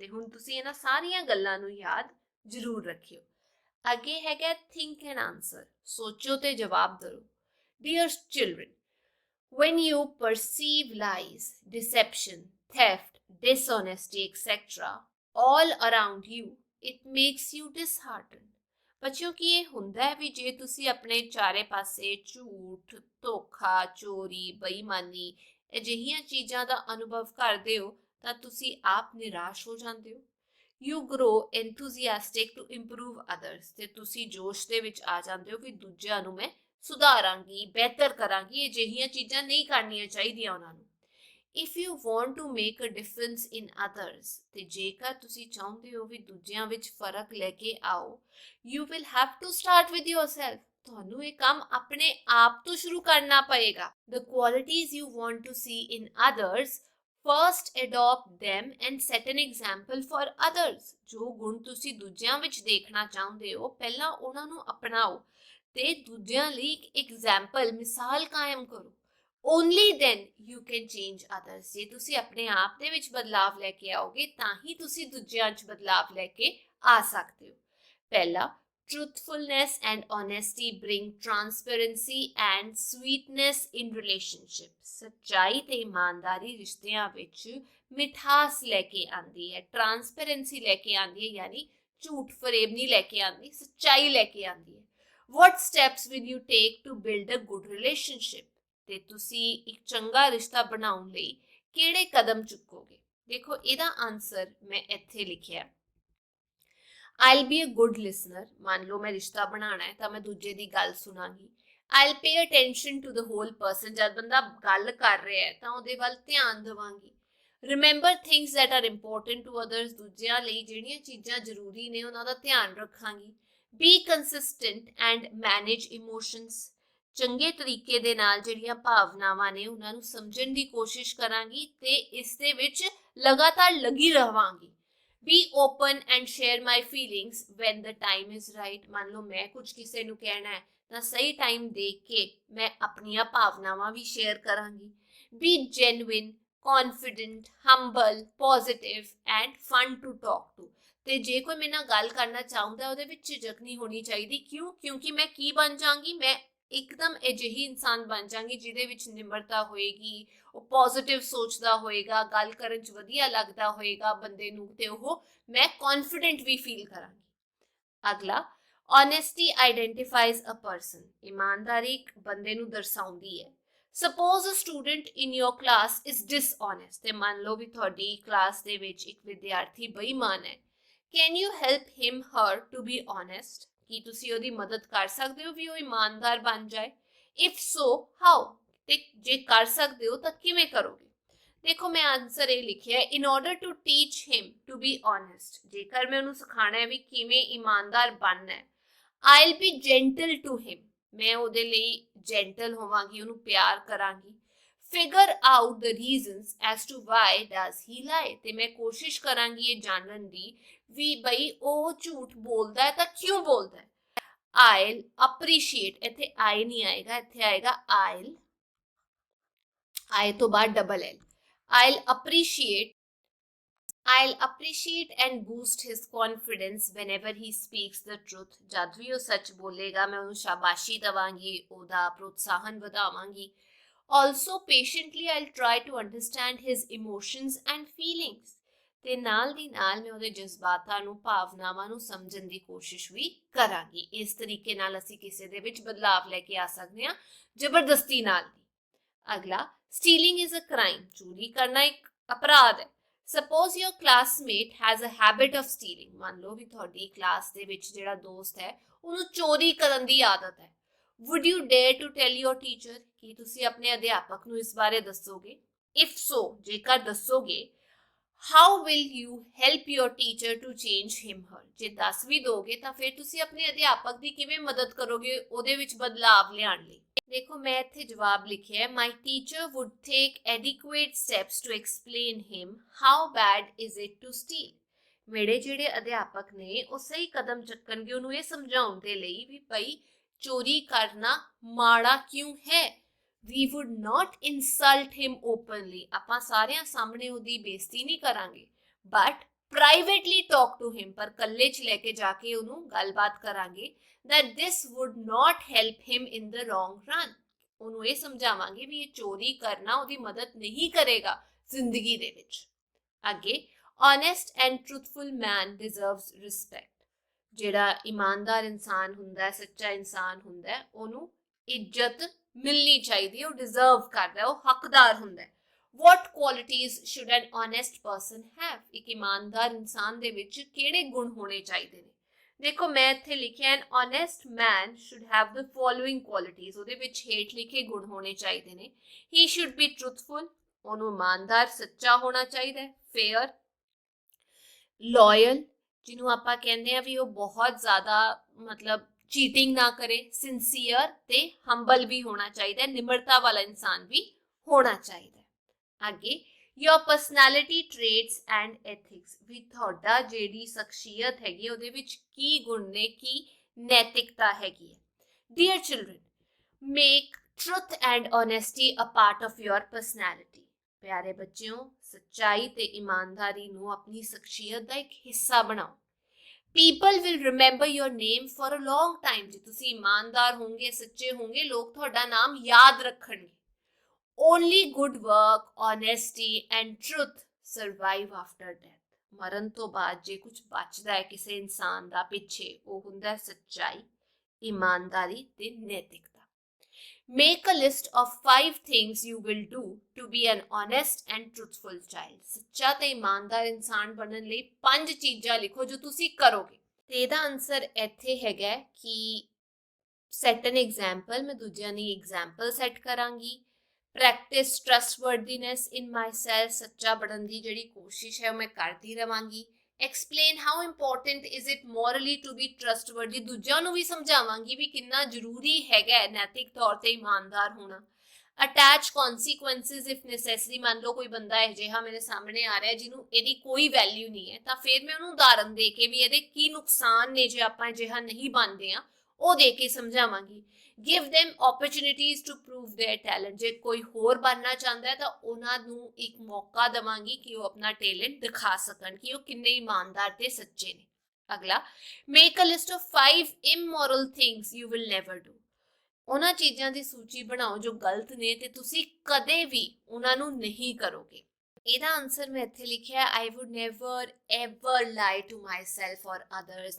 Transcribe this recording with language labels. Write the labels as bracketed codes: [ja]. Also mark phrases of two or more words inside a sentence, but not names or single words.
[pa] ਤੇ ਹੁਣ ਤੁਸੀਂ ਇਹਨਾਂ ਸਾਰੀਆਂ ਗੱਲਾਂ ਨੂੰ ਯਾਦ ਜ਼ਰੂਰ ਰੱਖਿਓ। ਅੱਗੇ ਹੈਗਾ [en] think and answer, [pa] ਸੋਚੋ ਤੇ ਜਵਾਬ ਦਿਓ। [en] Dear children, when you perceive lies, deception, theft, dishonesty, etc. all around you, it makes you disheartened। [pa] ਬੱਚਿਓ ਕਿ ਇਹ ਹੁੰਦਾ ਹੈ ਵੀ ਜੇ ਤੁਸੀਂ ਆਪਣੇ ਚਾਰੇ ਪਾਸੇ ਝੂਠ, ਧੋਖਾ, ਚੋਰੀ, ਬੇਈਮਾਨੀ ਅਜਿਹੀਆਂ ਚੀਜ਼ਾਂ ਦਾ ਅਨੁਭਵ ਕਰਦੇ ਹੋ ਤਾਂ ਤੁਸੀਂ ਆਪ ਨਿਰਾਸ਼ ਹੋ ਜਾਂਦੇ ਹੋ। [en] You grow enthusiastic to improve others, [pa] ਤੇ ਤੁਸੀਂ ਜੋਸ਼ ਦੇ ਵਿੱਚ ਆ ਜਾਂਦੇ ਹੋ ਵੀ ਦੂਜਿਆਂ ਨੂੰ ਮੈਂ ਸੁਧਾਰਾਂਗੀ, ਬਿਹਤਰ ਕਰਾਂਗੀ, ਅਜਿਹੀਆਂ ਚੀਜ਼ਾਂ ਨਹੀਂ ਕਰਨੀਆਂ ਚਾਹੀਦੀਆਂ ਉਹਨਾਂ ਨੂੰ। [en] If you want to make a difference in others, [pa] ਤੇ ਜੇਕਰ ਤੁਸੀਂ ਚਾਹੁੰਦੇ ਹੋ ਵੀ ਦੂਜਿਆਂ ਵਿੱਚ ਫਰਕ ਲੈ ਕੇ ਆਓ, [en] you will have to start with yourself। [pa] ਤੁਹਾਨੂੰ ਇਹ ਕੰਮ ਆਪਣੇ ਆਪ ਤੋਂ ਸ਼ੁਰੂ ਕਰਨਾ ਪਏਗਾ। [en] The qualities you want to see in others, first adopt them and set an example for others। [pa] ਜੋ ਗੁਣ ਤੁਸੀਂ ਦੂਜਿਆਂ ਵਿੱਚ ਦੇਖਣਾ ਚਾਹੁੰਦੇ ਹੋ, ਪਹਿਲਾਂ ਉਹਨਾਂ ਨੂੰ ਅਪਣਾਓ ਤੇ ਦੂਜਿਆਂ ਲਈ ਇੱਕ ਐਗਜ਼ਾਮਪਲ, ਮਿਸਾਲ ਕਾਇਮ ਕਰੋ। [en] Only then you can change others. [pa] ਜੇ ਤੁਸੀਂ ਆਪਣੇ ਆਪ ਦੇ ਵਿੱਚ ਬਦਲਾਵ ਲੈ ਕੇ ਆਓਗੇ ਤਾਂ ਹੀ ਤੁਸੀਂ ਦੂਜਿਆਂ 'ਚ ਬਦਲਾਵ ਲੈ ਕੇ ਆ ਸਕਦੇ ਹੋ। [en] ਪਹਿਲਾ, truthfulness and honesty bring transparency and sweetness in relationship. [pa] ਸੱਚਾਈ ਤੇ ਇਮਾਨਦਾਰੀ ਰਿਸ਼ਤਿਆਂ ਵਿੱਚ ਮਿਠਾਸ ਲੈ ਕੇ ਆਉਂਦੀ ਹੈ, ਟਰਾਂਸਪੇਰੈਂਸੀ ਲੈ ਕੇ ਆਉਂਦੀ ਹੈ, ਯਾਨੀ ਝੂਠ ਫਰੇਬ ਨਹੀਂ ਲੈ ਕੇ ਆਉਂਦੀ, ਸੱਚਾਈ ਲੈ ਕੇ ਆਉਂਦੀ ਹੈ। [en] What steps will you take to build a good relationship? [pa] ਤੇ ਤੁਸੀਂ ਇੱਕ ਚੰਗਾ ਰਿਸ਼ਤਾ ਬਣਾਉਣ ਲਈ ਕਿਹੜੇ ਕਦਮ ਚੁੱਕੋਗੇ? ਦੇਖੋ ਇਹਦਾ ਆਨਸਰ ਮੈਂ ਇੱਥੇ ਲਿਖਿਆ। [en] I'll be a good listener। [pa] ਮੰਨ ਲਓ ਮੈਂ ਰਿਸ਼ਤਾ ਬਣਾਉਣਾ ਹੈ ਤਾਂ ਮੈਂ ਦੂਜੇ ਦੀ ਗੱਲ ਸੁਣਾਂਗੀ। [en] I'll pay attention to the whole person। [pa] ਜਦ ਬੰਦਾ ਗੱਲ ਕਰ ਰਿਹਾ ਹੈ ਤਾਂ ਉਹਦੇ ਵੱਲ ਧਿਆਨ ਦੇਵਾਂਗੀ। [en] Remember things that are important to others। [pa] ਦੂਜਿਆਂ ਲਈ ਜਿਹੜੀਆਂ ਚੀਜ਼ਾਂ ਜ਼ਰੂਰੀ ਨੇ ਉਹਨਾਂ ਦਾ ਧਿਆਨ ਰੱਖਾਂਗੀ। [en] Be consistent and manage emotions। [pa] ਚੰਗੇ ਤਰੀਕੇ ਦੇ ਨਾਲ ਜਿਹੜੀਆਂ ਭਾਵਨਾਵਾਂ ਨੇ ਉਹਨਾਂ ਨੂੰ ਸਮਝਣ ਦੀ ਕੋਸ਼ਿਸ਼ ਕਰਾਂਗੀ ਤੇ ਇਸ ਦੇ ਵਿੱਚ ਲਗਾਤਾਰ ਲੱਗੀ ਰਹਾਂਗੀ। [en] Be open and share my feelings when the time is right। [pa] ਮੰਨ ਲਓ ਮੈਂ ਕੁਝ ਕਿਸੇ ਨੂੰ ਕਹਿਣਾ ਹੈ ਤਾਂ ਸਹੀ ਟਾਈਮ ਦੇਖ ਕੇ ਮੈਂ ਆਪਣੀਆਂ ਭਾਵਨਾਵਾਂ ਵੀ ਸ਼ੇਅਰ ਕਰਾਂਗੀ। [en] Be genuine, confident, humble, positive and fun to talk to। [pa] ਤੇ ਜੇ ਕੋਈ ਮੇਰੇ ਨਾਲ ਗੱਲ ਕਰਨਾ ਚਾਹੁੰਦਾ ਉਹਦੇ ਵਿੱਚ ਝਿਜਕ ਨਹੀਂ ਹੋਣੀ ਚਾਹੀਦੀ। ਕਿਉਂ? ਕਿਉਂਕਿ ਮੈਂ ਕੀ ਬਣ ਜਾਵਾਂਗੀ, ਮੈਂ ਇੱਕਦਮ ਅਜਿਹੀ ਇਨਸਾਨ ਬਣ ਜਾਵਾਂਗੀ ਜਿਹਦੇ ਵਿੱਚ ਨਿਮਰਤਾ ਹੋਏਗੀ, ਉਹ ਪੋਜ਼ਿਟਿਵ ਸੋਚਦਾ ਹੋਏਗਾ, ਗੱਲ ਕਰਨ 'ਚ ਵਧੀਆ ਲੱਗਦਾ ਹੋਏਗਾ ਬੰਦੇ ਨੂੰ, ਤੇ ਉਹ ਮੈਂ ਕੌਨਫੀਡੈਂਟ ਵੀ ਫੀਲ ਕਰਾਂਗੀ। ਅਗਲਾ, [en] honesty identifies a person। [pa] ਈਮਾਨਦਾਰੀ ਇੱਕ ਬੰਦੇ ਨੂੰ ਦਰਸਾਉਂਦੀ ਹੈ। [en] Suppose a student in your class is dishonest। [pa] ਤੇ ਮੰਨ ਲਓ ਵੀ ਤੁਹਾਡੀ ਕਲਾਸ ਦੇ ਵਿੱਚ ਇੱਕ ਵਿਦਿਆਰਥੀ ਬੇਈਮਾਨ ਹੈ। [en] Can you help him her to be honest? [pa] ਕੀ ਤੁਸੀਂ ਉਹਦੀ ਮਦਦ ਕਰ ਸਕਦੇ ਹੋ ਵੀ ਉਹ ਇਮਾਨਦਾਰ ਬਣ ਜਾਏ? [en] If so, how? [pa] ਤੇ ਜੇ ਕਰ ਸਕਦੇ ਹੋ ਤਾਂ ਕਿਵੇਂ ਕਰੋਗੇ? ਦੇਖੋ ਮੈਂ ਆਨਸਰ ਇਹ ਲਿਖਿਆ, [en] in order to teach him to be honest। [pa] ਜੇਕਰ ਮੈਂ ਉਹਨੂੰ ਸਿਖਾਣਾ ਹੈ ਵੀ ਕਿਵੇਂ ਇਮਾਨਦਾਰ ਬਣਨਾ ਹੈ, [en] I'll be gentle to him। [pa] ਮੈਂ ਉਹਦੇ ਲਈ ਜੈਂਟਲ ਹੋਵਾਂਗੀ, ਉਹਨੂੰ ਪਿਆਰ ਕਰਾਂਗੀ। [en] figure out the reasons as to why does he lie। [pa] ਤੇ ਮੈਂ ਕੋਸ਼ਿਸ਼ ਕਰਾਂਗੀ ਇਹ ਜਾਣਨ ਦੀ ਵੀ ਬਈ ਉਹ ਝੂਠ ਬੋਲਦਾ ਹੈ ਤਾਂ ਕਿਉਂ ਬੋਲਦਾ ਹੈ। [en] I'll appreciate, [pa] ਇੱਥੇ I ਨਹੀਂ ਆਏਗਾ, ਇੱਥੇ ਆਏਗਾ I'll, I ਤੋਂ ਬਾਅਦ [en] double L। I'll appreciate and boost his confidence whenever he speaks the truth। [pa] ਜਦ ਵੀ ਉਹ ਸੱਚ ਬੋਲੇਗਾ ਮੈਂ ਉਹਨੂੰ ਸ਼ਾਬਾਸ਼ੀ ਦਵਾਂਗੀ, ਉਹਦਾ ਪ੍ਰੋਤਸਾਹਨ ਵਧਾਵਾਂਗੀ। [en] Also patiently I'll try to understand his emotions and feelings। [pa] ਤੇ ਨਾਲ ਦੀ ਨਾਲ ਮੈਂ ਉਹਦੇ ਜਜ਼ਬਾਤਾਂ ਨੂੰ, ਭਾਵਨਾਵਾਂ ਨੂੰ ਸਮਝਣ ਦੀ ਕੋਸ਼ਿਸ਼ ਵੀ ਕਰਾਂਗੀ। ਇਸ ਤਰੀਕੇ ਨਾਲ ਅਸੀਂ ਕਿਸੇ ਦੇ ਵਿੱਚ ਬਦਲਾਵ ਲੈ ਕੇ ਆ ਸਕਦੇ ਹਾਂ, ਜ਼ਬਰਦਸਤੀ ਨਾਲ ਨਹੀਂ। ਅਗਲਾ, [en] stealing is a crime। [pa] ਚੋਰੀ ਕਰਨਾ ਇੱਕ ਅਪਰਾਧ ਹੈ। [en] Suppose your classmate has a habit of stealing। [pa] ਮੰਨ ਲਓ ਵੀ ਤੁਹਾਡੀ ਕਲਾਸ ਦੇ ਵਿੱਚ ਜਿਹੜਾ ਦੋਸਤ ਹੈ ਉਹਨੂੰ ਚੋਰੀ ਕਰਨ ਦੀ ਆਦਤ ਹੈ। [en] Would you dare to tell your teacher? [pa] ਕੀ ਤੁਸੀਂ ਆਪਣੇ ਅਧਿਆਪਕ ਨੂੰ ਇਸ ਬਾਰੇ ਦੱਸੋਗੇ? [en] If so, [pa] ਜੇਕਰ ਦੱਸੋਗੇ, [en] how will you help your teacher to change him her? [pa] ਜੇ ਦੱਸ ਵੀ ਦੋਗੇ ਤਾਂ ਫਿਰ ਤੁਸੀਂ ਆਪਣੇ ਅਧਿਆਪਕ ਦੀ ਕਿਵੇਂ ਮਦਦ ਕਰੋਗੇ ਉਹਦੇ ਵਿੱਚ ਬਦਲਾਵ ਲਿਆਉਣ ਲਈ? ਦੇਖੋ ਮੈਂ ਇੱਥੇ ਜਵਾਬ ਲਿਖਿਆ ਹੈ, [en] my teacher would take adequate steps to explain him how bad is it to steal। [pa] ਮੇਰੇ ਜਿਹੜੇ ਅਧਿਆਪਕ ਨੇ ਉਹ ਸਹੀ ਕਦਮ ਚੱਕਣਗੇ ਉਹਨੂੰ ਇਹ ਸਮਝਾਉਣ ਦੇ ਲਈ ਵੀ ਭਾਈ ਚੋਰੀ ਕਰਨਾ ਮਾੜਾ ਕਿਉਂ ਹੈ। [en] We would not insult him openly। [pa] ਆਪਾਂ ਸਾਰਿਆਂ ਸਾਹਮਣੇ ਉਹਦੀ ਬੇਇੱਜ਼ਤੀ ਨਹੀਂ ਕਰਾਂਗੇ, [en] but privately talk to him। [pa] ਪਰ ਕੱਲੇ 'ਚ ਲੈ ਕੇ ਜਾ ਕੇ ਉਹਨੂੰ ਗੱਲਬਾਤ ਕਰਾਂਗੇ [en] that this would not help him in the long run। [pa] ਉਹਨੂੰ ਇਹ ਸਮਝਾਵਾਂਗੇ ਵੀ ਇਹ ਚੋਰੀ ਕਰਨਾ ਉਹਦੀ ਮਦਦ ਨਹੀਂ ਕਰੇਗਾ ਜ਼ਿੰਦਗੀ ਦੇ ਵਿੱਚ। ਅੱਗੇ, [en] honest and truthful man deserves respect। [pa] ਜਿਹੜਾ ਇਮਾਨਦਾਰ ਇਨਸਾਨ ਹੁੰਦਾ ਹੈ, ਸੱਚਾ ਇਨਸਾਨ ਹੁੰਦਾ ਹੈ, ਉਹਨੂੰ ਇੱਜ਼ਤ ਮਿਲਣੀ ਚਾਹੀਦੀ ਹੈ, ਉਹ ਡਿਜ਼ਰਵ ਕਰਦਾ ਹੈ, ਉਹ ਹੱਕਦਾਰ ਹੁੰਦਾ ਹੈ। [en] What qualities should an honest person have? [pa] ਇੱਕ ਇਮਾਨਦਾਰ ਇਨਸਾਨ ਦੇ ਵਿੱਚ ਕਿਹੜੇ ਗੁਣ ਹੋਣੇ ਚਾਹੀਦੇ ਨੇ? ਦੇਖੋ ਮੈਂ ਇੱਥੇ ਲਿਖਿਆ [en] an honest man should have the following qualities। [pa] ਉਹਦੇ ਵਿੱਚ ਹੇਠ ਲਿਖੇ ਗੁਣ ਹੋਣੇ ਚਾਹੀਦੇ ਨੇ। [en] He should be truthful। [pa] ਉਹਨੂੰ ਇਮਾਨਦਾਰ ਸੱਚਾ ਹੋਣਾ ਚਾਹੀਦਾ ਹੈ। [en] Fair, loyal, [pa] ਜਿਹਨੂੰ ਆਪਾਂ ਕਹਿੰਦੇ ਆ ਵੀ ਉਹ ਬਹੁਤ ਜ਼ਿਆਦਾ ਮਤਲਬ ਚੀਟਿੰਗ ਨਾ ਕਰੇ। ਸਿੰਸੀਅਰ ਤੇ ਹੰਬਲ ਵੀ ਹੋਣਾ ਚਾਹੀਦਾ ਹੈ, ਨਿਮਰਤਾ ਵਾਲਾ ਇਨਸਾਨ ਵੀ ਹੋਣਾ ਚਾਹੀਦਾ ਹੈ। ਅੱਗੇ, [en] your personality traits and ethics। [pa] ਵੀ ਤੁਹਾਡਾ ਜਿਹੜੀ ਸ਼ਖਸੀਅਤ ਹੈਗੀ ਉਹਦੇ ਵਿੱਚ ਕੀ ਗੁਣ ਨੇ, ਕੀ ਨੈਤਿਕਤਾ ਹੈਗੀ ਹੈ। [en] Dear children, make truth and honesty a part of your personality। [pa] ਪਿਆਰੇ ਬੱਚਿਓ, ਸੱਚਾਈ ਤੇ ਇਮਾਨਦਾਰੀ ਨੂੰ ਆਪਣੀ ਸ਼ਖਸੀਅਤ ਦਾ ਇੱਕ ਹਿੱਸਾ ਬਣਾਓ। [en] People will remember your name for a long time। [pa] ਜੇ ਤੁਸੀਂ ਇਮਾਨਦਾਰ ਹੋਗੇ, ਸੱਚੇ ਹੋਗੇ, ਲੋਕ ਤੁਹਾਡਾ ਨਾਮ ਯਾਦ ਰੱਖਣਗੇ। [en] Only good work, honesty and truth survive after death। [pa] ਮਰਨ ਤੋਂ ਬਾਅਦ ਜੇ ਕੁਝ ਬਚਦਾ ਹੈ ਕਿਸੇ ਇਨਸਾਨ ਦਾ ਪਿੱਛੇ, ਉਹ ਹੁੰਦਾ ਸੱਚਾਈ, ਇਮਾਨਦਾਰੀ ਤੇ ਨੈਤਿਕਤਾ। [en] Make a list of 5 things you will do to be an honest and truthful child। [pa] ਸੱਚਾ ਤੇ ਇਮਾਨਦਾਰ ਇਨਸਾਨ ਬਣਨ ਲਈ 5 ਚੀਜ਼ਾਂ ਲਿਖੋ ਜੋ ਤੁਸੀਂ ਕਰੋਗੇ। ਤੇ ਇਹਦਾ ਆਨਸਰ ਇੱਥੇ ਹੈਗਾ ਕਿ [en] set an example. [pa] ਮੈਂ ਦੂਜਿਆਂ ਦੀ [en] example set [pa] ਕਰਾਂਗੀ। [en] practice trustworthiness in my self. [pa] ਸੱਚਾ ਬਣਨ ਦੀ ਜਿਹੜੀ ਕੋਸ਼ਿਸ਼ ਹੈ ਉਹ ਮੈਂ ਕਰਦੀ ਰਵਾਂਗੀ। [en] Explain how important is it morally to be trustworthy। [pa] ਦੂਜਿਆਂ ਨੂੰ ਵੀ ਸਮਝਾਵਾਂਗੀ ਵੀ ਕਿੰਨਾ ਜ਼ਰੂਰੀ ਹੈਗਾ ਨੈਤਿਕ ਤੌਰ ਤੇ ਇਮਾਨਦਾਰ ਹੋਣਾ। [en] Attach consequences if necessary। [pa] ਮੰਨ ਲਓ ਕੋਈ ਬੰਦਾ ਅਜਿਹਾ ਮੇਰੇ ਸਾਹਮਣੇ ਆ ਰਿਹਾ ਜਿਹਨੂੰ ਇਹਦੀ ਕੋਈ ਵੈਲਿਊ ਨਹੀਂ ਹੈ, ਤਾਂ ਫਿਰ ਮੈਂ ਉਹਨੂੰ ਉਦਾਹਰਨ ਦੇ ਕੇ ਵੀ ਇਹਦੇ ਕੀ ਨੁਕਸਾਨ ਨੇ ਜੇ ਆਪਾਂ ਅਜਿਹਾ ਨਹੀਂ ਬਣਦੇ ਆ, ਉਹ ਦੇ ਕੇ ਸਮਝਾਵਾਂਗੀ। [en] Give them opportunities to prove their talent। [pa] ਜੇ ਕੋਈ ਹੋਰ ਬਣਨਾ ਚਾਹੁੰਦਾ ਹੈ ਤਾਂ ਉਹਨਾਂ ਨੂੰ ਇੱਕ ਮੌਕਾ ਦੇਵਾਂਗੀ ਕਿ ਉਹ ਆਪਣਾ ਟੈਲੈਂਟ ਦਿਖਾ ਸਕਣ ਕਿ ਉਹ ਕਿੰਨੇ ਇਮਾਨਦਾਰ ਤੇ ਸੱਚੇ ਨੇ। ਅਗਲਾ, [en] make a list of 5 immoral things you will never do। [pa] ਉਹਨਾਂ ਚੀਜ਼ਾਂ ਦੀ ਸੂਚੀ ਬਣਾਓ ਜੋ ਗਲਤ ਨੇ ਤੇ ਤੁਸੀਂ ਕਦੇ ਵੀ ਉਹਨਾਂ ਨੂੰ ਨਹੀਂ ਕਰੋਗੇ। ਇਹਦਾ ਆਨਸਰ ਮੈਂ ਇੱਥੇ ਲਿਖਿਆ [en] I would never ever lie to myself or others।